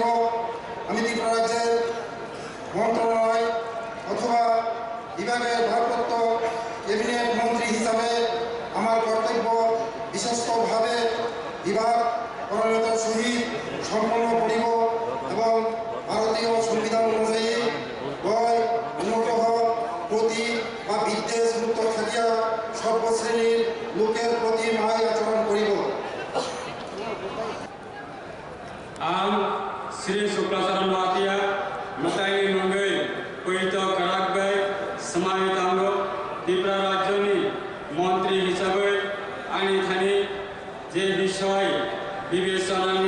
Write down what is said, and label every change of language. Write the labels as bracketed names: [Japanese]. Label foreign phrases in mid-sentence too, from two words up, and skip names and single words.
[Bangla] আমি ত্রিপুরা রাজ্যের মন্ত্রণালয় অথবা বিভাগের ভারপ্রাপ্ত ক্যাবিনেট মন্ত্রী হিসাবে আমার কর্তব্য বিশ্বস্তভাবে বিভাগ পরায়ণতার সহিত সম্পন্ন করিব এবং ভারতীয় সংবিধান অনুযায়ী ভয়, অনুগ্রহ, প্রতি বা বিদ্বেষ মুক্ত থাকিয়া সর্বশ্রেণীর লোকের প্রতি ন্যায় আচরণ করিব। [Kok Borok] आम श्री शुक्लाचरण वातिया मताई मंगई पीड़ित कराकबाई समाहितांग त्रिपुरा राज्यनि मंत्री हिसाबै आनी थानी जे विषय विवेचनानि